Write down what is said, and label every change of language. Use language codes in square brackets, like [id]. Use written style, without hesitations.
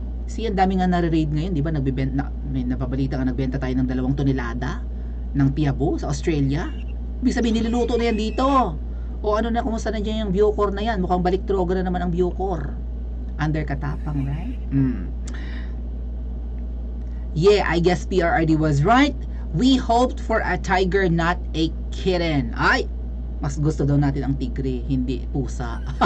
[tl] See, ang dami nga nare-raid ngayon, di ba? May napabalita nga, nagbenta tayo ng 2 tonelada ng Piabo sa Australia. Ibig sabihin, niluluto na yan dito. O ano na, kumusta na dyan yung Bucor na yan? Mukhang balik droga na naman ang Bucor. Under katapang, right? [en] Yeah, I guess PRRD was right. We hoped for a tiger, not a kitten. [tl] Ay, mas gusto daw natin ang tigre, hindi pusa.